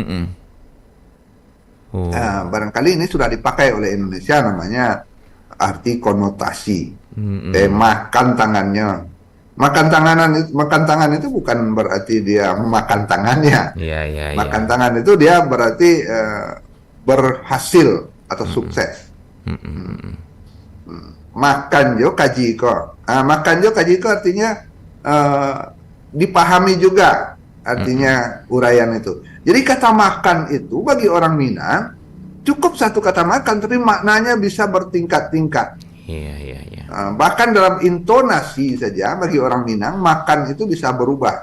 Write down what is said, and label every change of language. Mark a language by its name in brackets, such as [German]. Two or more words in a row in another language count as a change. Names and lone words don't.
[Indonesian] Barangkali ini sudah dipakai oleh Indonesia, namanya arti konotasi. Makan tangannya. Makan tangan itu bukan berarti dia memakan tangannya. Makan tangan itu dia berarti berhasil atau sukses. [Minangkabau] Makan jo kaji ko. Makan jo kaji ko [Indonesian] artinya dipahami juga artinya uraian itu. Jadi kata makan itu bagi orang Minang cukup satu kata makan, tapi maknanya bisa bertingkat-tingkat. Bahkan dalam intonasi saja bagi orang Minang makan itu bisa berubah.